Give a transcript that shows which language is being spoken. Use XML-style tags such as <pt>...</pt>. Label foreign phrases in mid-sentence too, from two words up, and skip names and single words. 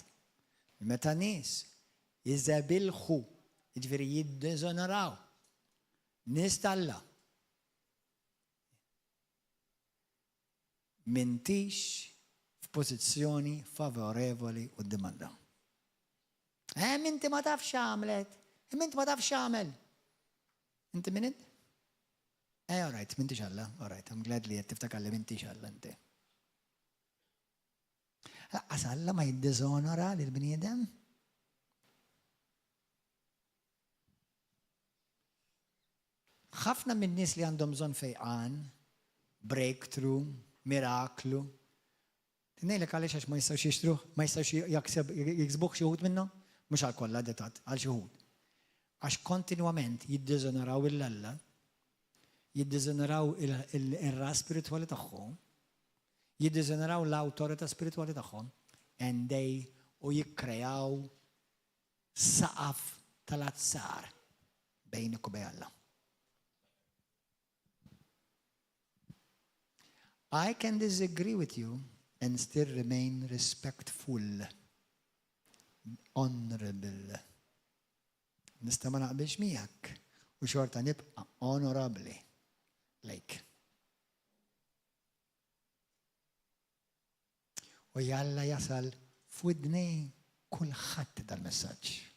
<mt>Meta nies jiżebilħu, jiġifieri jiddeżonoraw, nies tal-Alla, m'intix f'pożizzjoni favorevoli quddiem Alla. Inti ma tafx għamlet, inti ma tafx għamel. Inti min int?</mt> <en>All right,</en> <mt>m'intix Alla,</mt> <en>all right, I'm glad</en> <mt>li qed tiftakar li m'intix Alla inti. Laqqas Alla ma jiddeżonora lil bniedem? Ħafna minn nies li għandhom bżonn fejqan, breakthrough, miraklu. Ngħidlek għaliex għax ma jistgħux jixtru, ma jistgħux jiksbuh xi wħud minnhom, mhux għal kollha detat, għal xi wħud. Għax kontinwament jiddeżonoraw il-Alla, jiddeżonoraw ir-ras spiritwali tagħhom, jiddeżonoraw l-awtorità spiritwali tagħhom,</mt> <en>and they</en> <mt>u jikkreaw saqaf tal-azzar bejnek u bejn Alla.</mt> <en>I can disagree with you and still remain respectful, honorable.</en> <mt>Nista' ma naqbilx miegħek u xorta nibqa' honorably. Like. U Alla jasal f'widnej kulħadd dal-messaġġ.</mt>